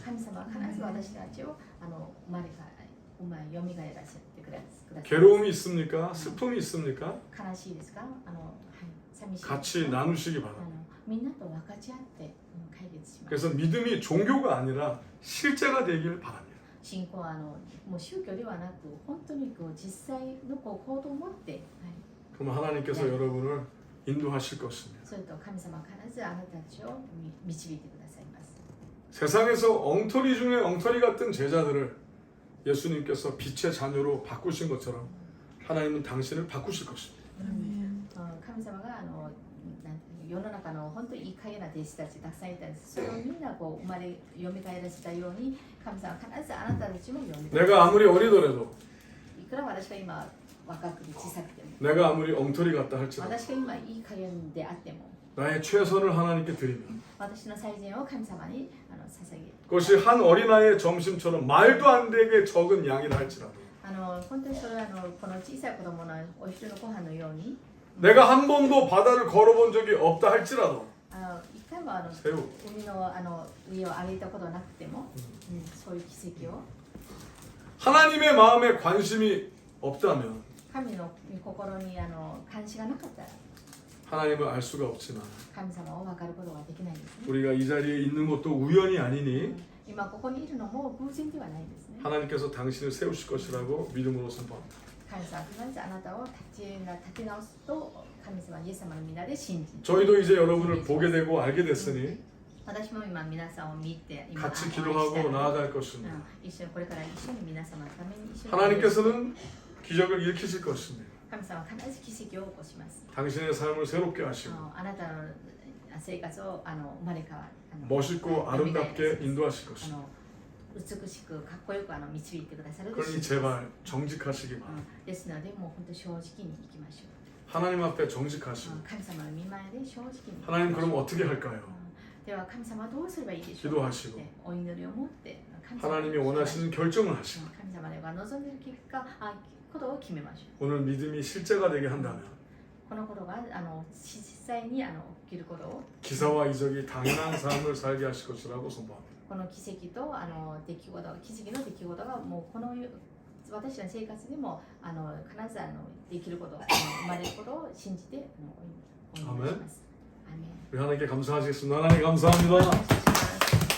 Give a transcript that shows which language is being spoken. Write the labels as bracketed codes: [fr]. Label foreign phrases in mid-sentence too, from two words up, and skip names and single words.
[ja] 神様は必ず私たちを蘇らせてください [ko] 괴로움이 있습니까? 슬픔이 있습니까? [ja] 悲しいですか寂しい [ko] 같이 나누시기 바랍니다. [ja] みんなと分かち合って解決します [ko] 그래서 믿음이 종교가 아니라 실제가 되길 바랍니다. [ja] 信仰はもう宗教ではなく本当に実際の行動を持って、 [ko] 그럼 하나님께서 네. 여러분을 인도하실 것입니다. [ja] それと神様は必ずあなたたちを導いてくださいます [ko] 세상에서 엉터리 중에 엉터리 같은 제자들을 예수님께서 빛의 자녀로 바꾸신 것처럼 하나님은 당신을 바꾸실 것입니다. [ja] 神様が世の中の本当にいい加減な弟子たちたくさんいたんですそれをみんな生まれ蘇らせたように神様は必ずあなたたちも蘇らせ [ko] 내가 아무리 어리더라도 [ja] いくら私が今若くて小さくても [ko] 내가 아무리 엉터리 같다 할지라도 [ja] 私が今いい加減であっても [ko] 나의 최선을 하나님께 드리면 [ja] 私の最善を神様に捧げ [ko] 그것이 한 어린아이의 점심처럼 말도 안 되게 적은 양이라 할지라도 [ja] 本当にそれはこの小さい子供のお昼のご飯のように [ko] 내가 한 번도 바다를 걸어본 적이 없다 할지라도 [ja] 一回も [ko] 새우 [ja] 海の上を歩いたことなくても、そういう奇跡を [ko] 하나님의 마음에 관심이 없다면 [ja] 神の心に関心がなかったら [ko] 하나님을 알 수가 없지만 [ja] 神様を分かることができないんですね [ko] 우리가 이 자리에 있는 것도 우연이 아니니 [ja] 今ここにいるのも偶然ではないんですね [ko] 하나님께서 당신을 세우실 것이라고 믿음으로 선포합니다. [ja] 神様は必ずあなたを立て直すと神様イエス様の皆で信じ [ko] 저희도 이제 여러분을 보게 되고 알게 됐으니 [ja] 私も今皆さんを見て今 [ko] 같이 기도하고 나아갈 [ja] う [ko] 것입니다. [ja] ん一緒にこれから一緒に皆様のために一緒に [ko] 하나님께서는 기적을 일으키실 것입니다. [ja] 神様は必ず奇跡を起こします [ko] 당신의 삶을 새롭게 하시고 [ja] あなたの生活を生まれ変わる [ko] 멋있고 아름답게 인도하실 것입니다. [ja] 美しくかっこよく導いてくださる [ko] 그러니 제발 정직하시기 바랍니다. [ja] ですのでもう本当正直にいきましょ [ko] 하나님 앞에 정직하시고 [ja] う神様の見前で正直に [ko] 하나님 그럼 어떻게 할까요? [ja] では神様はどうすればいいでしょうか [ko] 기도하시고 [ja] お祈りを持って神様 [ko] 하나님이 원하시는 결정을 하시고 [ja] 神様が望んでいる結果ことを決めましょう [ko] 오늘 믿음이 실제가 되게 한다면 [ja] このことが実際に起きることを [ko] 기사와 이적이 당연한 삶을 살게 하실 것이라고 선포합니다. [ja] この奇跡と奇跡の出来事がもうこの私の生活でも必ずできること生まれることを信じてお祈りします。アーメン。 [ko] 우리 하나님께 감사하시겠습니다. 하나님 감사합니다. [ja] 感謝します